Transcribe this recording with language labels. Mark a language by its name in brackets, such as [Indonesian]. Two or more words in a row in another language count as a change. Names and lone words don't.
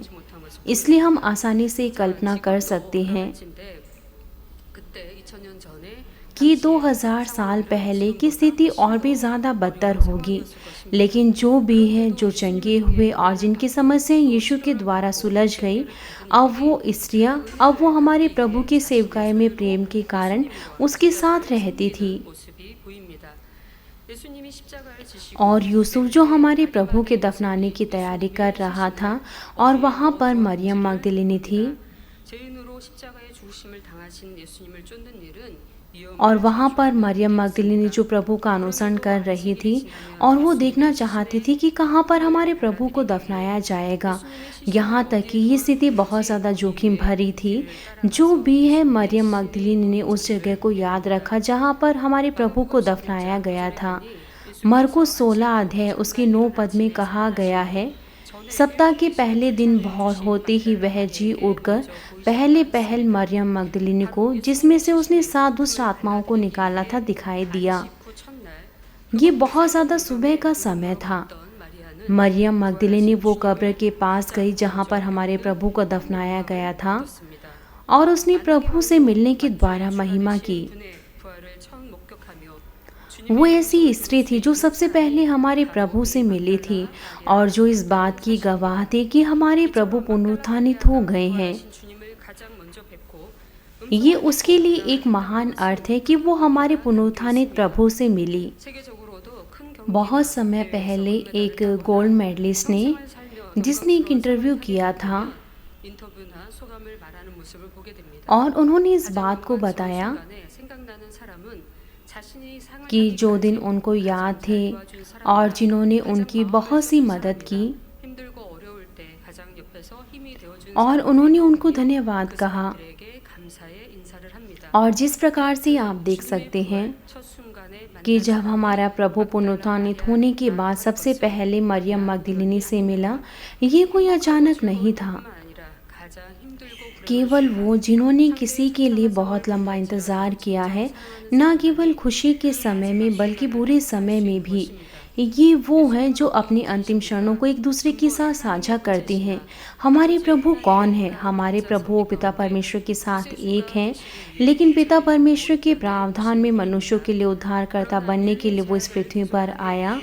[Korean] 못한 것을 [Hindi] इसलिए हम आसानी से कल्पना कर सकते हैं [Korean] 인데 그때 2000년 전에 [Hindi] कि 2000 साल पहले की स्थिति और भी ज़्यादा बदतर होगी। लेकिन जो भी है, जो चंगे हुए और जिनकी समस्याएं यीशु के द्वारा सुलझ गई, अब वो स्त्रियां, अब वो हमारे प्रभु की सेवकाई में प्रेम के कारण उसके साथ रहती थी। [Korean] 모습이 보입니다. 예수님이 십자가를 지시고 [Hindi] और यूसुफ जो हमारे प्रभु के दफनाने की तैयारी कर रहा था, और वहाँ पर मरियम मगदलिनी थी, [Korean] 죄인으로 십자가에 죽으심을 당하신 예수님을 쫓는 일은 [Hindi] और वहाँ पर मरियम मगदलिनी जो प्रभु का अनुसरण कर रही थी और वो देखना चाहती थी कि कहाँ पर हमारे प्रभु को दफनाया जाएगा। यहाँ तक कि ये स्थिति बहुत ज़्यादा जोखिम भरी थी। जो भी है, मरियम मगदलिनी ने उस जगह को याद रखा जहाँ पर हमारे प्रभु को दफनाया गया था। मरकुस 16 अध्याय उसके 9 पद में कहा गया है, सप्ताह के पहले दिन भोर होते ही वह जी उठकर पहल मरियम मगदलिनी को, जिसमें से उसने 7 दुष्ट आत्माओं को निकाला था, दिखाई दिया। [Korean] 후 첫날 [Hindi] ये बहुत ज़्यादा सुबह का समय था। [Korean] 어떤 마리아는 [Hindi] मरियम मगदलिनी वो कब्र के पास गई जहाँ पर हमारे प्रभु को दफनाया गया था, [Korean] 습니다. [Hindi] और उसने प्रभु से मिलने के द्वारा महिमा की। [Korean] 그분의 부활을 처음 목격하며 [Hindi] वो ऐसी स्त्री थी जो सबसे पहले हमारे प्रभु से मिली थी और जो इस बात की गवाह थी कि हमारे प्रभु पुनरुत्थानित हो गए हैं। [Korean] 부활하신 주님을 가장 먼저 뵙고 [Hindi] ये [Korean] 음성을 [Hindi] उसके लिए [Korean] 듣고 [Hindi] एक महान अर्थ है कि वो हमारे पुनरुत्थानित प्रभु से मिली। [Korean] 세계적으로도 큰 [Hindi] बहुत [Korean] 경기나 [Hindi] समय [Korean] 대회에서 [Hindi] पहले [Korean] 은메달을 [Hindi] एक [Korean] 따거나 [English] gold medalist [Hindi] ने, [Korean] 평생을 살며 [Hindi] जिसने एक इंटरव्यू [Korean] 영광스러운 [Hindi] किया [Korean] 삶을 [Hindi] था, [Korean] 보면 인터뷰나 소감을 말하는 모습을 보게 됩니다. [Hindi] और उन्होंने इस [Korean] 가장 [Hindi] बात को [Korean] 영광스러운 [Hindi] बताया [Korean] 순간에 생각나는 사람은 자신이 상을 [Hindi] कि जो दिन [Korean] 타기까지 [Hindi] उनको याद [Korean] 가장 [Hindi] थे [Korean] 잘 도와준 [Hindi] और [Korean] 사람이나 [Hindi] जिन्होंने [Korean] 가장 [Hindi] उनकी [Korean] 마음을 [Hindi] बहुत सी [Korean] 써준 [Hindi] मदद की, [Korean] 사람이나 힘들고 어려울 때 가장 옆에서 힘이 되어준 [Hindi] और [Korean] 사람을 [Hindi] उन्होंने उनको [Korean] 떠올리며 [Hindi] धन्यवाद [Korean] 그 [Hindi] कहा। [Korean] 사람들에게 감사의 인사를 합니다. [Hindi] और जिस प्रकार से आप देख [Korean] 주님의 [Hindi] सकते हैं [Korean] 부활 첫 순간에 [Hindi] कि [Korean] 만난 [Hindi] जब [Korean] 사람이 [Hindi] हमारा प्रभु [Korean] 막달라 [Hindi] पुनरुत्थानित [Korean] 마리아, [Hindi] होने के बाद [Korean] 마르타 [Hindi] सबसे [Korean] 것을 [Hindi] पहले मरियम [Korean] 그냥 [Hindi] मगदलिनी से [Korean] 그분이 [Hindi] मिला, [Korean] 아닙니다. [Hindi] ये कोई [Korean] 행복하고 [Hindi] अचानक नहीं [Korean] 즐거울 [Hindi] था। [Korean] 뿐만 아니라 가장 힘들고 불행한 [Hindi] केवल [Korean] 순간, [Hindi] वो जिन्होंने [Korean] 상대의 [Hindi] किसी के लिए [Korean] 처참한 [Hindi] बहुत [Korean] 상황을 [Hindi] लंबा [Korean] 당할지라도 [Hindi] इंतज़ार किया [Korean] 진정 [Hindi] है, [Korean] 사랑하는 [Hindi] न केवल [Korean] 사람만이 [Hindi] खुशी के [Korean] 그 [Hindi] समय में [Korean] 마지막 [Hindi] बल्कि [Korean] 순간을 [Hindi] बुरे [Korean] 함께할 [Hindi] समय [Korean] 수 [Hindi] में [Korean] 있는 [Hindi] भी, [Korean] 것입니다. [Hindi] ये वो हैं जो अपने अंतिम क्षणों को एक दूसरे के साथ साझा करते हैं। हमारे प्रभु कौन है? हमारे प्रभु वो पिता परमेश्वर के साथ एक हैं, लेकिन पिता परमेश्वर के प्रावधान में मनुष्यों के लिए उद्धारकर्ता बनने के लिए वो इस पृथ्वी पर आया।